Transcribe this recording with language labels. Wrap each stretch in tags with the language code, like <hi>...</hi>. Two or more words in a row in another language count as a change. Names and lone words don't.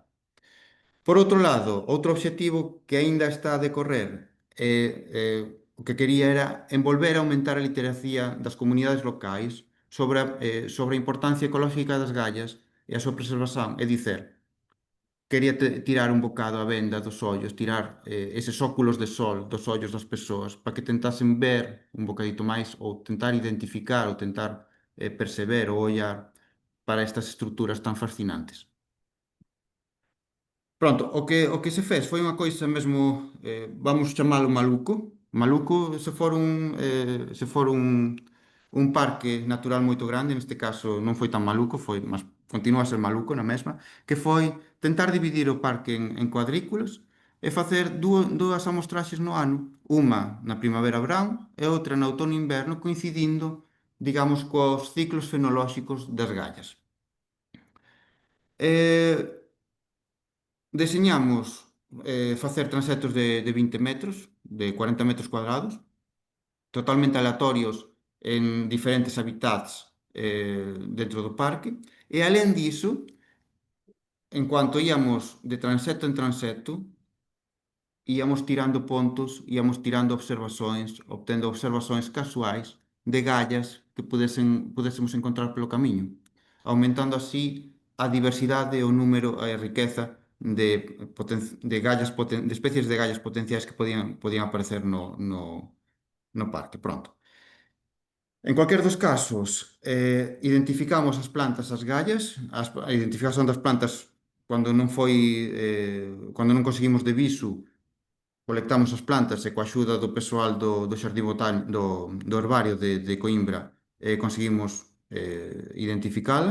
<gl>Por outro lado, outro obxectivo que aínda está a decorrer o que quería era envolver e aumentar a literacia das comunidades locais sobre a importancia ecolóxica das gallas e a súa preservación, é dicer, quería tirar un bocado a venda dos ollos, tirar eses óculos de sol dos ollos das persoas para que tentasen ver un bocadito máis ou tentar identificar ou tentar perceber ou ollar para estas estruturas tan fascinantes. Pronto, o que se fez foi unha coisa mesmo, vamos chamalo maluco. Maluco se for un parque natural moito grande, neste caso non foi tan maluco, mas continua a ser maluco na mesma, que foi tentar dividir o parque en cuadrículas e facer dúas amostraxes no ano, unha na primavera-verán e outra na outono-inverno, coincidindo, digamos, cos ciclos fenolóxicos das gallas. Eh, Deseñamos facer transectos de 20 metros, de 40 metros cuadrados, totalmente aleatorios en diferentes habitats dentro do parque. E alén diso, en cuanto íamos de transecto en transecto, íamos tirando pontos, íamos tirando observações, obtendo observações casuais de gallas que pudésemos encontrar pelo camiño, aumentando así a diversidade, o número e a riqueza de especies de gallas potenciais que podían aparecer no parque. Pronto. En cualquier dos casos, identificamos as plantas, as gallas, a identificación das plantas cando non conseguimos de visu, colectamos as plantas e coa axuda do persoal do Xardín Botánico, do herbario de Coimbra, conseguimos identificalas.</gl>